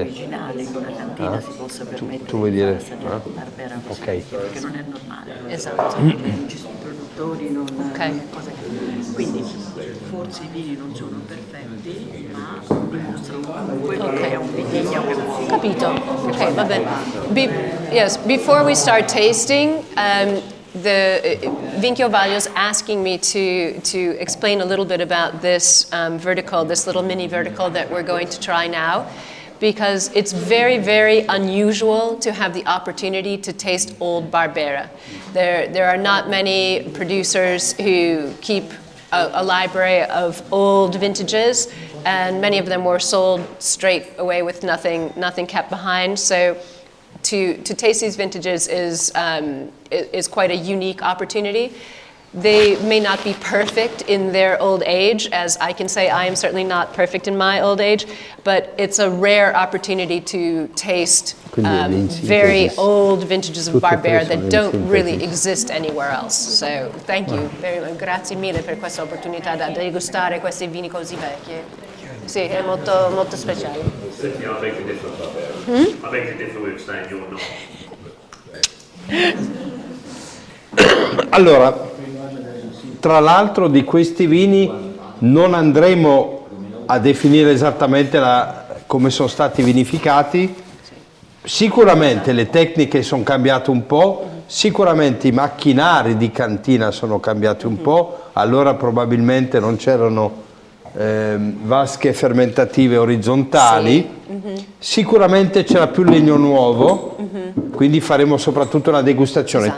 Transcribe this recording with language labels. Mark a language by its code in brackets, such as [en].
[it] Originale, in una cantina si possa permettere tu vuoi dire? Barbera Brasile, perché non è normale. Esatto. Non ci sono produttori, non cose che... Quindi forse i vini non sono perfetti, ma dimostrano comunque che è un vitigno che può... Capito. Okay, va bene. [en] Yes, before we start tasting, the Vinchio Vaglio is asking me to explain a little bit about this vertical, this little mini vertical that we're going to try now. because it's very, very unusual to have the opportunity to taste old Barbera. There are not many producers who keep a library of old vintages, and many of them were sold straight away with nothing kept behind. So to taste these vintages is quite a unique opportunity. They may not be perfect in their old age, as I can say I am certainly not perfect in my old age, but it's a rare opportunity to taste very old vintages of Barbera that don't really exist anywhere else. So thank you, [it] grazie mille per questa opportunità da degustare questi vini così vecchi. Sì, è molto, molto speciale. [en] Senti, I beg to differ, Barbera. I beg to differ with saying you're not. [it] Allora, tra l'altro di questi vini non andremo a definire esattamente come sono stati vinificati. Sicuramente le tecniche sono cambiate un po', sicuramente i macchinari di cantina sono cambiati un po', allora probabilmente non c'erano vasche fermentative orizzontali, sicuramente c'era più legno nuovo, quindi faremo soprattutto una degustazione.